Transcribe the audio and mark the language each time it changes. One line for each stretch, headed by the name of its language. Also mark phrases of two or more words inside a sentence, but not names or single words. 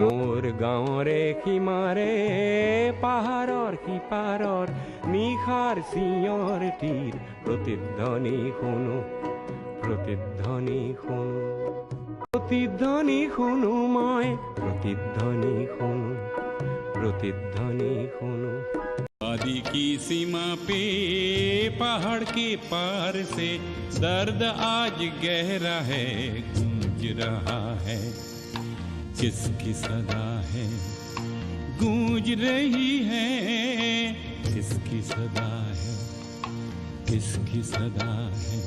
Assamese: মোর গাঁৱৰে সীমাৰে পাহাৰৰ সিপাৰৰ নিশাৰ চিঞৰটিৰ প্ৰতিধ্বনি শুনো, প্ৰতিধ্বনি শুনো, প্ৰতিধ্বনি শুনো মই, প্ৰতিধ্বনি শুনো,
Hindi: प्रतिध्वनि सुनो। वादी की सीमा पे पहाड़ के पार से दर्द आज गहरा है, गूंज रहा है। किसकी सदा है गूंज रही है, किसकी सदा है, किसकी सदा है।